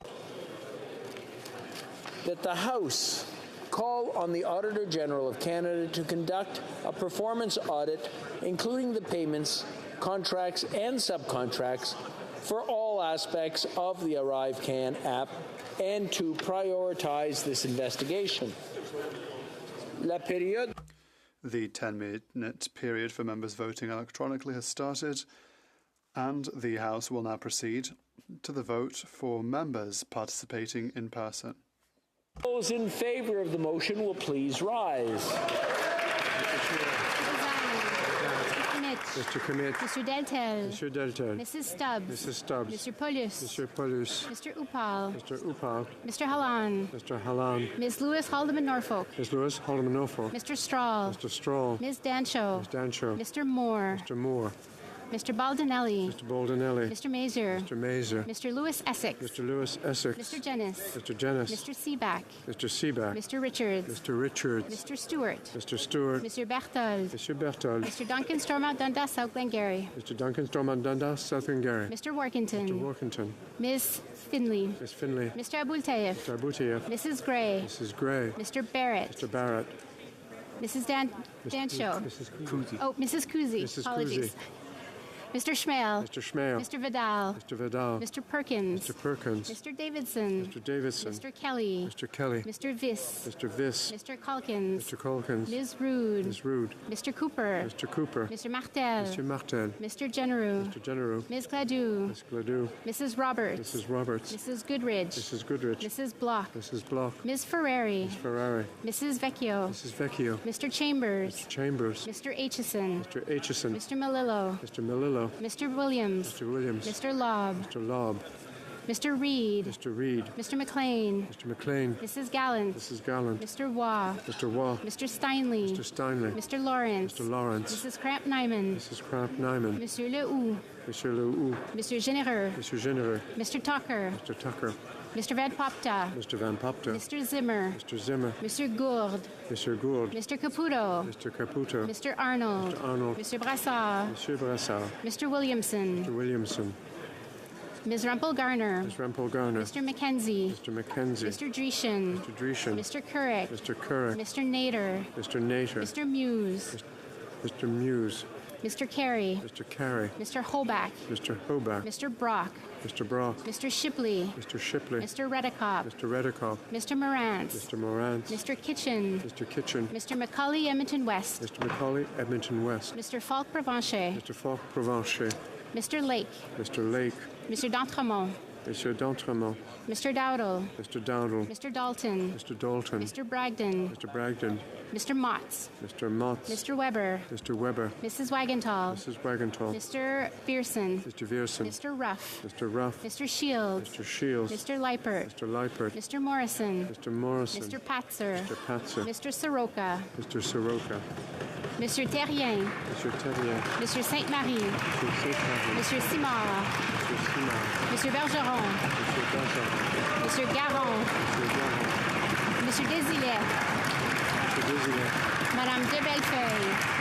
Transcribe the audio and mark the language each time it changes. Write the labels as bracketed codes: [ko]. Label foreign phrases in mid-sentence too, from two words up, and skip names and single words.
[en] That the House call on the Auditor General of Canada to conduct a performance audit, including the payments, contracts, and subcontracts for all aspects of the ArriveCAN app and to prioritize this investigation. [fr] La période. [en] The 10-minute period for members voting electronically has started, and the House will now proceed to the vote for members participating in person. Those in favour of the motion will please rise. Mr. Commit. Mr. Deltel. Mr. Deltel. Mrs. Stubbs. Mrs. Stubbs. Mr. Paulus. Mr. Paulus. Mr. Upal. Mr. Upal. Mr. Halan. Mr. Halan. Ms. Lewis Haldeman Norfolk. Ms. Lewis Haldeman Norfolk. Mr. Strahl. Mr. Strahl. Ms. Dancho. Ms. Dancho. Mr. Moore. Mr. Moore. Mr. Baldinelli. Mr. Baldinelli. Mr. Mazer. Mr. Mazer. Mr. Lewis Essex. Mr. Lewis Essex. Mr. Jennis. Mr. Jennis. Mr. Seaback. Mr. Seaback. Mr. Richards. Mr. Richards. Mr. Stewart. Mr. Stewart. Mr. Berthold. Mr. Berthold. Mr. Duncan Stormont Dundas, South Glengarry. Mr. Duncan Stormont Dundas, South Glengarry. Mr. Workington. Mr. Workington. Ms. Finley. Ms. Finley. Mr. Abultayev. Mr. Abutiev. Mrs. Gray. Mrs. Gray. Mr. Barrett. Mr. Barrett. Mrs. Dancho. Mrs. Kuzi. Oh, Mrs. Kuzi. Mrs. Apologies. Kuzi. Mr. Schmale. Mr. Schmale. Mr. Vidal. Mr. Vidal. Mr. Perkins. Mr. Perkins. Mr. Davidson. Mr. Davidson. Mr. Kelly. Mr. Kelly. Mr. Viss. Mr. Viss. Mr. Calkins. Mr. Calkins. Ms. Rude. Ms. Rude. Mr. Cooper. Mr. Cooper. Mr. Martel. Mr. Martel. Mr. Generou. Mr. Generou. Ms. Gladue. Ms. Gladue. Mrs. Roberts. Mrs. Roberts. Mrs. Goodridge. Mrs. Goodridge. Mrs. Block. Mrs. Block. Ms. Ferrari. Ms. Ferrari. Mrs. Vecchio. Mrs. Vecchio. Mr. Chambers. Mr. Chambers. Mr. Aitchison. Mr. Aitchison. Mr. Melillo. Mr. Melillo. Mr. Williams. Mr. Williams. Mr. Lobb. Mr. Lobb. Mr. Reed. Mr. Reed. Mr. McLean. Mr. McLean. Mrs. Gallant. Mrs. Gallant. Mr. Waugh. Mr. Waugh. Mr. Steinley. Mr. Steinley. Mr. Lawrence. Mr. Lawrence. Mrs. Cramp-Nyman. Mrs. Cramp-Nyman. Monsieur Lehoux. Monsieur Lehoux. Mr. Généreux. Mr. Généreux. Mr. Tucker. Mr. Tucker. Mr. Van Popta. Mr. Van Popta. Mr. Zimmer. Mr. Zimmer. Mr. Gourde. Mr. Gould. Mr. Caputo. Mr. Caputo. Mr. Arnold. Mr. Arnold. Mr. Brassard. Monsieur Brassard. Mr. Williamson. Mr. Williamson. Ms. Rumpel-Garner. Ms. Rumpel-Garner. Mr. McKenzie. Mr. McKenzie. Mr. Dreeshen. Mr. Dreeshen. Mr. Couric. Mr. Couric. Mr. Nader. Mr. Nader. Mr. Muse. Mr. Muse. Mr. Carey. Mr. Carey. Mr. Hoback. Mr. Hoback. Mr. Brock. Mr. Brock. Mr. Shipley. Mr. Shipley. Mr. Redekop. Mr. Redekop. Mr. Morantz. Mr. Morantz. Mr. Kitchen. Mr. Kitchen. Mr. Macaulay Edmonton West. Mr. Macaulay Edmonton West. Mr. Falk Provencher. Mr. Falk Provencher. Mr. Lake. Mr. Lake. Mr. D'Entremont. Mr. D'Entremont. Mr. Dowdle. Mr. Dowdle. Mr. Dalton. Mr. Dalton. Mr. Bragdon. Mr. Bragdon. Mr. Motts. Mr. Motts. Mr. Weber. Mr. Weber. Mrs. Wagenthal. Mrs. Wagenthal. Mr. Pearson. Mr. Vierson. Mr. Ruff. Mr. Ruff. Mr. Shields. Mr. Shields. Mr. Leipert. Mr. Leipert. Mr. Morrison. Mr. Morrison. Mr. Patzer. Mr. Patzer. Mr. Soroka. Mr. Soroka. Monsieur Terrien. Monsieur Terrien. Monsieur Sainte-Marie. Monsieur Sainte-Marie. Monsieur Simard. Monsieur Simard. Monsieur Bergeron. Monsieur Bergeron. Monsieur Garon. Monsieur Garon. Monsieur Desilets. Monsieur Desilets. Madame de Bellefeuille.